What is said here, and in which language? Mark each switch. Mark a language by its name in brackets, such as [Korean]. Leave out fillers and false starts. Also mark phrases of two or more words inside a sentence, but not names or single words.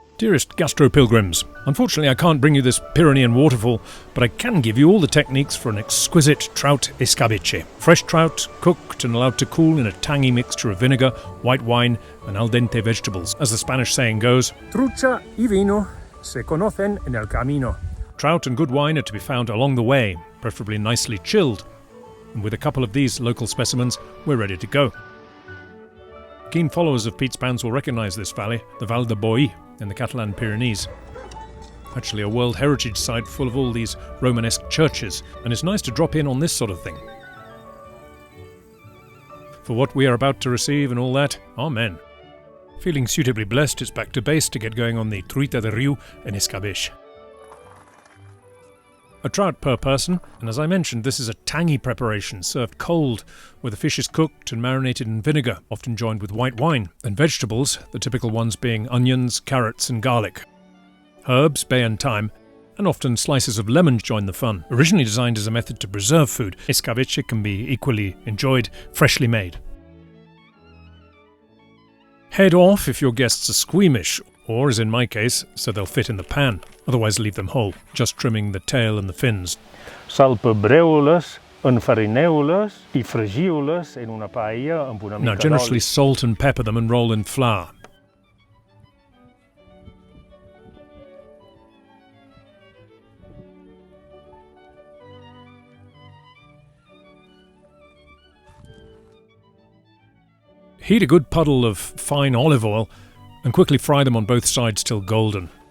[English] Dearest gastro-pilgrims, unfortunately I can't bring you this Pyrenean waterfall, but I can give you all the techniques for an exquisite trout escabeche. Fresh trout, cooked and allowed to cool in a tangy mixture of vinegar, white wine and al dente vegetables. As the Spanish saying goes, [Spanish] trucha y vino se conocen en el camino. [English] Trout and good wine are to be found along the way, preferably nicely chilled. And with a couple of these local specimens, we're ready to go. Keen followers of Pete's Pans will recognise this valley, the Val de Boi, in the Catalan Pyrenees. Actually a World Heritage Site full of all these Romanesque churches, and it's nice to drop in on this sort of thing. For what we are about to receive and all that, amen. Feeling suitably blessed, it's back to base to get going on the [Catalan] truita de riu [English] and escabeche. A trout per person, and as I mentioned, this is a tangy preparation served cold, where the fish is cooked and marinated in vinegar, often joined with white wine, and vegetables, the typical ones being onions, carrots and garlic. Herbs, bay and thyme, and often slices of lemon join the fun. Originally designed as a method to preserve food, escabeche can be equally enjoyed freshly made. Head off if your guests are squeamish, or, as in my case, so they'll fit in the pan. Otherwise leave them whole, just trimming the tail and the fins. [Catalan] Salpebreu-les, enfarineu-les i fregiu-les en una paella amb una mica d'oli. [English] Now generously salt and pepper them and roll in flour. Heat a good puddle of fine olive oil and quickly fry them on both sides till golden.